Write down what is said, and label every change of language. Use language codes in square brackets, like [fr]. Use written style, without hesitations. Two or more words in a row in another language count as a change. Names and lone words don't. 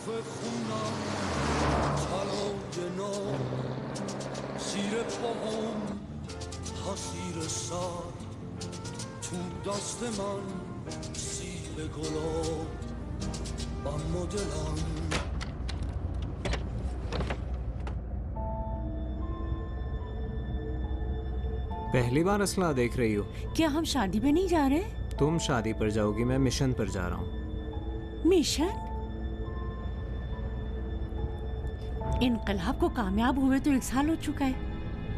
[fa] خونم طلای نو زیر پاهم حسیر سر تو دست من سیب گلاب اما دلم [hi] पहली बार असला देख रही हो? क्या हम शादी पे नहीं जा रहे? तुम शादी पर जाओगी, मैं मिशन पर जा रहा हूँ। मिशन? इनकलाब को कामयाब हुए तो 1 साल हो चुका है।